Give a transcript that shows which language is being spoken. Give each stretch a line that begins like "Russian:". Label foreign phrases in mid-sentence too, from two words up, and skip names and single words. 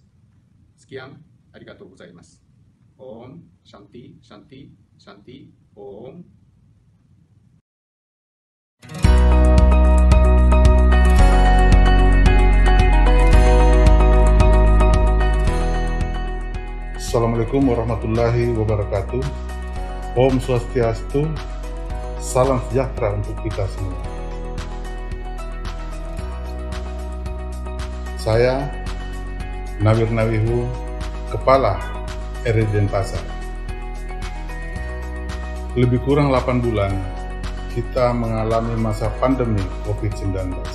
Sanskrit: Sekian,
Japanese: ありがとうございます.
Sanskrit: ॐ शान्ति शान्ति शान्ति ॐ.
Arabic: السلام عليكم ورحمة الله وبركاته.
Balinese: Om Swastiastu.
Indonesian: Salam sejahtera untuk kita semua. Saya Nawir Nawihu, Kepala RI Denpasar. Lebih kurang 8 bulan kita mengalami masa pandemi COVID-19.